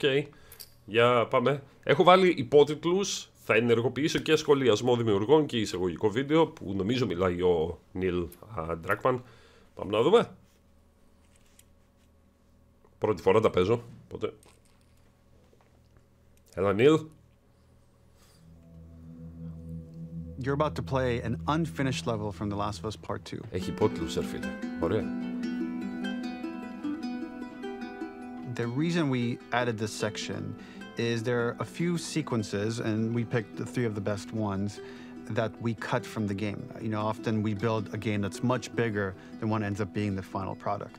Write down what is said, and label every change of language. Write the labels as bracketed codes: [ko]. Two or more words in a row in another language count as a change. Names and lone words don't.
[el] Για πάμε. Έχω βάλει υπότιτλους. Θα ενεργοποιήσω και σχολιασμό δημιουργών και εισαγωγικό βίντεο που νομίζω μιλάει ο Neil Druckmann. Πάμε να δούμε. Πρώτη φορά τα παίζω. Οπότε. Έλα, Neil. [en] You're about to play an unfinished level from The Last of Us Part 2. [el] Έχει υπότιτλους, φίλε. Ωραία. [en] The reason we added this section is there are a few sequences, and we picked the 3 of the best ones, that we cut from the game. You know, often we build a game that's much bigger than what ends up being the final product.